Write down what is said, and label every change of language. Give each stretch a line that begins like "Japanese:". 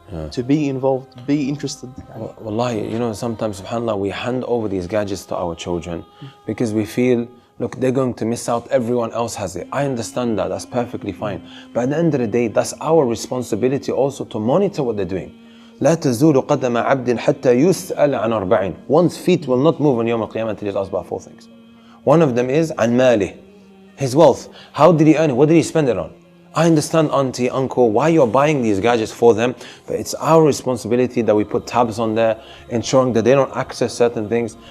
English: to be involved, be interested. Wallahi, you know, sometimes, subhanAllah, we hand over these gadgets to our children because we feel, look, they're going to miss out, everyone else has it. I understand that, that's perfectly fine. But at the end of the day, that's our responsibility also to monitor what they're doing.
Arabic: لا تزول قدم عبد حتى يسأل عن أربعين.
English: One's feet will not move on Yawm al-Qiyamah until he's asked about 4 things. One of them is
Arabic: عن ماله,
English: his wealth. How did he earn it? What did he spend it on? I understand, auntie, uncle, why you're buying these gadgets for them, but it's our responsibility that we put tabs on there, ensuring that they don't access certain things.